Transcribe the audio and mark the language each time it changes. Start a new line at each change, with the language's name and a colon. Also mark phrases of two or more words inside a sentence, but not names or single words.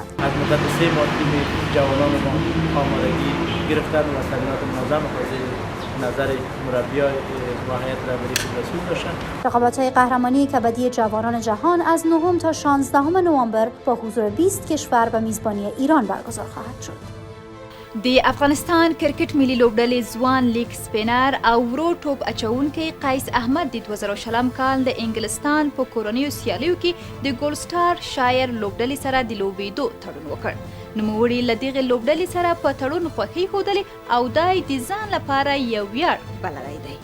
Persian: از مدت 3 ماه تیم جوانان ما آمادگی گرفتن و تمرینات منظم نظر مربیای و هیئت رهبری فدراسیون داشتند. رقابت‌های قهرمانی کبدی جوانان جهان از 9 تا 16 نوامبر با حضور 20 کشور و میزبانی ایران برگزار خواهد شد.
Pashto: د افغانستان کرکت ملي لوبډلې ځوان لیگ سپینر او ورو ټوپ اچونکي قیس احمد د 2000 کال د انګلستان په کورنیو سیالیو کې د ګولډ سټار شایر لوبډلې سره د لوبېدو تړون وکړ. نوموړي له دغې لوبډلې سره په تړون خوښي ښودلې او دا یې د ځان لپاره یو ویاړ بللی دی.